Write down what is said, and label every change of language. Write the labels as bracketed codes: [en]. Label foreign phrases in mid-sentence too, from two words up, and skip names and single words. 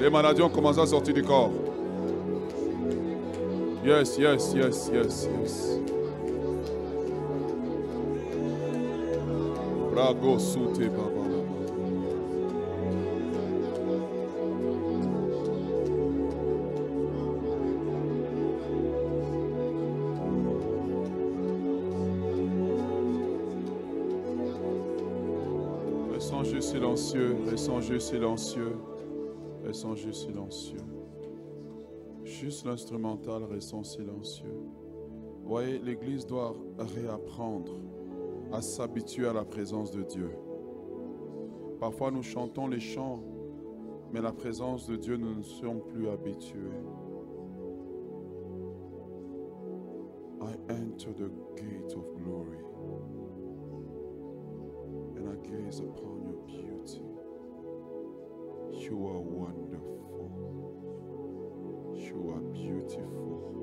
[fr] Les maladies ont commencé à sortir du corps. [en] Yes, yes, yes, yes, yes. Brago soute baba. [fr] Restons juste silencieux, restons juste silencieux, restons juste silencieux. Juste l'instrumental, restons silencieux. Vous voyez, l'Église doit réapprendre à s'habituer à la présence de Dieu. Parfois nous chantons les chants, mais la présence de Dieu, nous ne sommes plus habitués. [en] I enter the gate of glory, and I gaze upon your beauty. You are wonderful. You are beautiful.